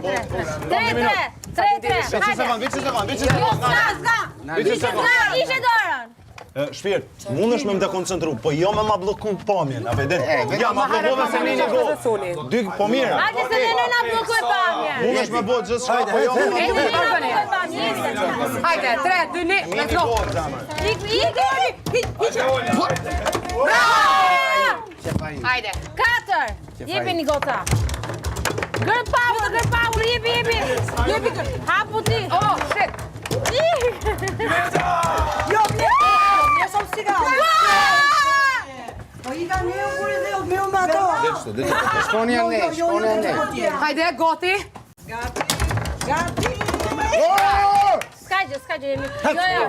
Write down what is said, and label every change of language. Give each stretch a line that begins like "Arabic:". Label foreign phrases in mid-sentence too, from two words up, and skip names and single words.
Albanian: 3. Ishe dorën. Shpirt, mundesh me më dekoncentru, po jo me ma bloku pamjen, a veden? Ja, ma blokove se një go. Dy, po mira. Hajde se ne na blokoj pamjen. Mundesh me bo gjithë shka, po jo me ma bloku. Hajde, 3, 2, 1,
English: let's go.
Albanian: Hajde. 4. Jepi një gota.
English: Girl power,
Albanian: jepi. Hapu ti.
English: Oh, shit.
Albanian: Shkoni anë. Hajde, goti. Ska gjë, jemi. Jo.